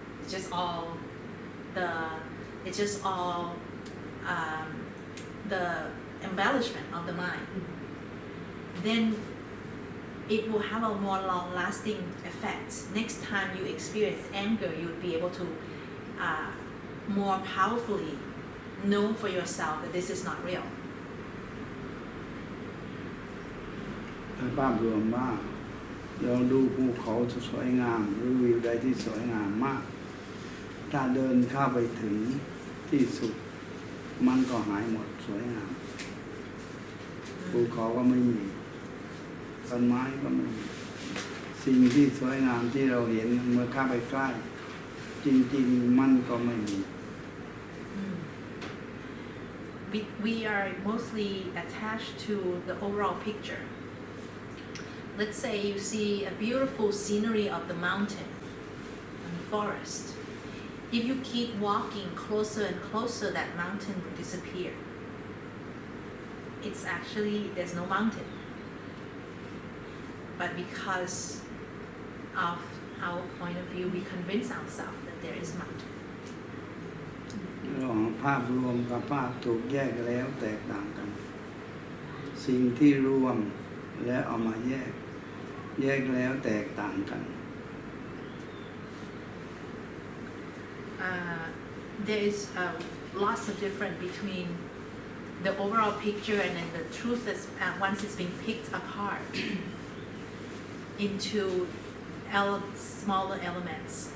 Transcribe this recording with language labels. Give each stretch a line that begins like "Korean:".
English: It's just all the embellishment of the mind. Then it will have a more long-lasting effect. Next time you experience anger, you will be able to more powerfully know for yourself that this is not real.
Thai: ถ้าภาพรวมว่าลองดูภูเขาสวยงามหรือวิวใดที่สวยงามมากถ้าเดินเข้าไปถึงที่สุดมันก็หายหมดสวยงามภูเขาก็ไม่มีต้นไม้ก็ไม่มีสิ่งที่สวยงามที่เราเห็นเมื่อเข้าไปใกล้จริงๆมันก็ไม่มี
English: We are mostly attached to the overall picture. Let's say you see a beautiful scenery of the mountain and forest. If you keep walking closer and closer, that mountain will disappear. It's actually, there's no mountain. But because of our point of view, we convince ourselves that there is mountain.
Thai: ระหว่างภาพรวมกับภาพถูกแยกแล้วแตกต่างกันสิ่งที่รวมแล้วเอามาแยกแล้วแตกต่างกัน
English: There is lots of difference between the overall picture and then the truth that's once it's been picked apart into smaller elements.